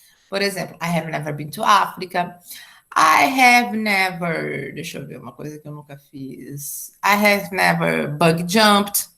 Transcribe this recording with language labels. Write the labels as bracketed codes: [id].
[pt] Por exemplo, [en] I have never been to Africa. I have never... [pt] Deixa eu ver uma coisa que eu nunca fiz. [en] I have never bungee jumped.